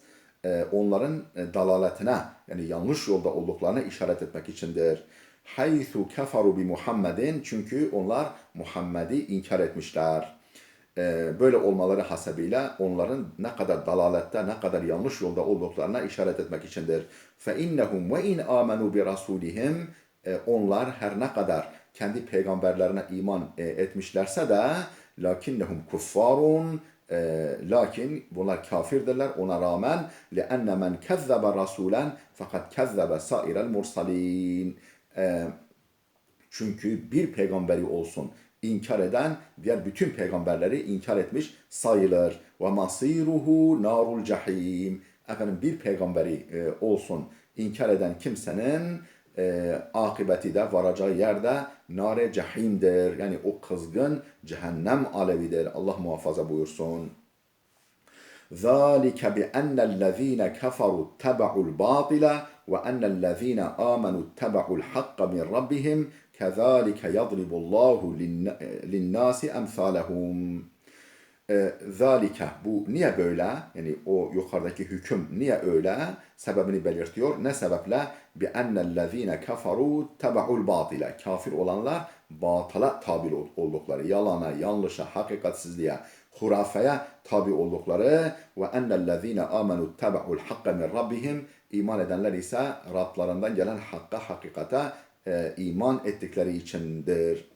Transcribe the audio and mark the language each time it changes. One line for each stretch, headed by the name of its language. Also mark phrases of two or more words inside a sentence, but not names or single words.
Turkish: Onların dalaletine, yani yanlış yolda olduklarını işaret etmek içindir.
Arabic: حيث كفروا بمحمد,
Turkish: çünkü onlar Muhammed'i inkar etmişler. Böyle olmaları hasebiyle onların ne kadar dalalette, ne kadar yanlış yolda olduklarına işaret etmek içindir.
Arabic: فَاِنَّهُمْ وَاِنْ آمَنُوا بِرَسُولِهِمْ
Turkish: Onlar her ne kadar kendi peygamberlerine iman etmişlerse de
Arabic: لكنهم كفار,
Turkish: lakin bunlar kafirdirler ona rağmen
Arabic: لِأَنَّ مَنْ كَذَّبَ رَسُولًا
Turkish: fakat
Arabic: كَذَّبَ سَائِرَ الْمُرْسَلِينَ
Turkish: Çünkü bir peygamberi olsun inkar eden diğer bütün peygamberleri inkar etmiş sayılır.
Arabic: ومصيره نار الجحيم.
Turkish: Bir peygamberi olsun inkar eden kimsenin akıbeti de varacağı yerde nare cahimdir. Yani o kızgın cehennem alevidir. Allah muhafaza buyursun.
Arabic: ذَٰلِكَ بِأَنَّ الَّذ۪ينَ كَفَرُوا اتَّبَعُوا الْبَاطِلَ وَأَنَّ الَّذ۪ينَ آمَنُوا اتَّبَعُوا الْحَقَّ مِنْ رَبِّهِمْ كَذَٰلِكَ يَضْرِبُ اللّٰهُ لِلنَّاسِ أَمْثَالَهُمْ ذَٰلِكَ
Turkish: Bu niye böyle? Yani o yukarıdaki hüküm niye öyle? Sebebini belirtiyor. Ne sebeple?
Arabic: بِأَنَّ الَّذ۪ينَ كَفَرُوا اتَّبَعُوا الْبَاطِلَ
Turkish: Kafir olanlar batıla tabi oldukları, yalana, yanlışa, hakikatsizliğe, hurafeye tabi oldukları ve
Arabic: أن الذين آمنوا اتبعوا الحق من ربهم
Turkish: iman edenler ise Rablarından gelen hakka, hakikate iman ettikleri içindir.